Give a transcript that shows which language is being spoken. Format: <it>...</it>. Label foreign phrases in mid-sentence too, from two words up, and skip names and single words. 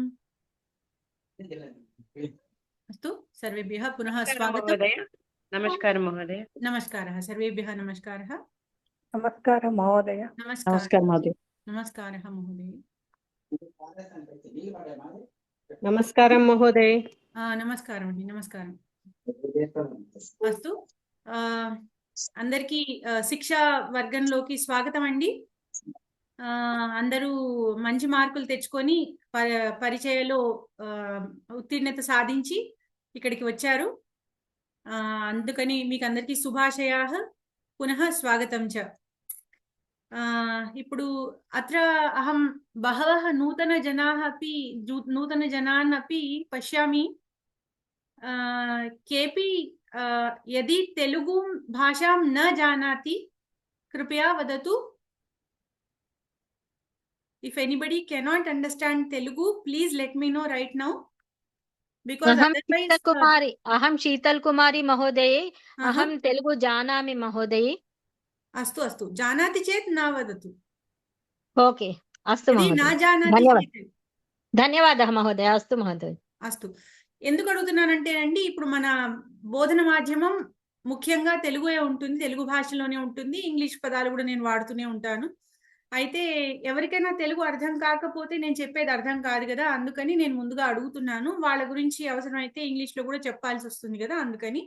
<sa>अस्तु, सर्वेभ्यः पुनः स्वागतं। नमस्कार महोदय। नमस्कारः सर्वेभ्यः। नमस्कारः। नमस्कार महोदय। नमस्कार महोदय। नमस्कारः महोदय। नमस्कारं महोदय।</sa> <te>నమస్కారం అండి, నమస్కారం. అస్తు, అందరికీ శిక్షా వర్గంలోకి స్వాగతం అండి. అందరూ మంచి మార్కులు తెచ్చుకొని పరిచయలో ఉత్తీర్ణత సాధించి ఇక్కడికి వచ్చారు. అందుకని మీకు అందరికీ</te> <sa>శుభాశయాః పునః స్వాగతం చ. ఇప్పుడు అత్ర అహం బహవः నూతనజనాन् अपि పశ్యామి. केपि यदि तेलुगु भाषां न जानाति कृपया वदतु.</sa> <en>If anybody cannot understand Telugu, please let me know right now, because otherwise</en> <sa>अहं शीतल कुमारी महोदय। अहं तेलुगु जानामि महोदय। अस्तु अस्तु, जानाति चेत् न वदतु। ओके अस्तु महोदय। न जानाति चेत् धन्यवादः महोदय। अस्तु महोदय।</sa> <te>అస్తు. ఎందుకు అడుగుతున్నానంటేనండి, ఇప్పుడు మన బోధన మాధ్యమం ముఖ్యంగా తెలుగే ఉంటుంది, తెలుగు భాషలోనే ఉంటుంది. ఇంగ్లీష్ పదాలు కూడా నేను వాడుతూనే ఉంటాను. అయితే ఎవరికైనా తెలుగు అర్థం కాకపోతే నేను చెప్పేది అర్థం కాదు కదా, అందుకని నేను ముందుగా అడుగుతున్నాను. వాళ్ళ గురించి అవసరమైతే ఇంగ్లీష్లో కూడా చెప్పాల్సి వస్తుంది కదా, అందుకని.</te>